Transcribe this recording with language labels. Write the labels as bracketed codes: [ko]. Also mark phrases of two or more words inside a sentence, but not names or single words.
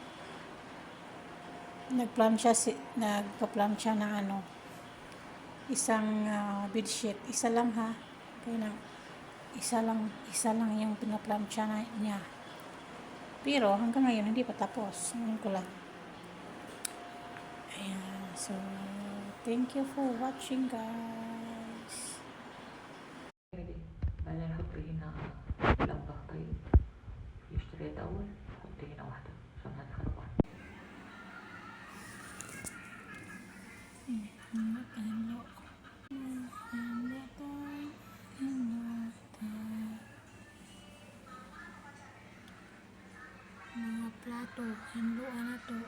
[tl] Nagpa-plan siya ng isang bedsheet. Isa lang ha. Kaya isa lang yung pinaplan siya niya. Pero hanggang ngayon hindi pa tapos. Ngayon ko lang. Ayan. [en] So, thank you for watching guys. [ar] بعدين نحط هنا البطاطين اشتريت اول نحط هنا واحده عشان هدخل بعض. [tl] Mga plato, hinluan na to.